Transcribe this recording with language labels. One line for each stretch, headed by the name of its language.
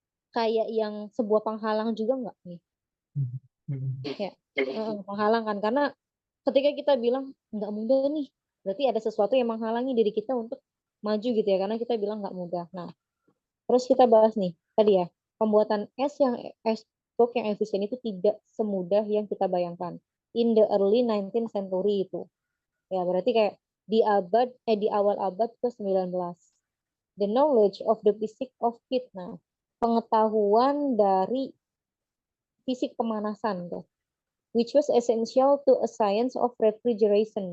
Indonesian: Kayak yang sebuah penghalang juga nggak nih? Ya, penghalang kan. Karena ketika kita bilang nggak mudah nih, berarti ada sesuatu yang menghalangi diri kita untuk maju gitu ya. Karena kita bilang nggak mudah. Nah, terus kita bahas nih, tadi ya, pembuatan es box yang efisien itu tidak semudah yang kita bayangkan.
English: In the early 19th century
Indonesian: itu. Ya, berarti kayak di awal abad ke-19.
English: The knowledge of the physics of heat.
Indonesian: Nah, pengetahuan dari fisik pemanasan tuh.
English: Which was essential to a science of refrigeration.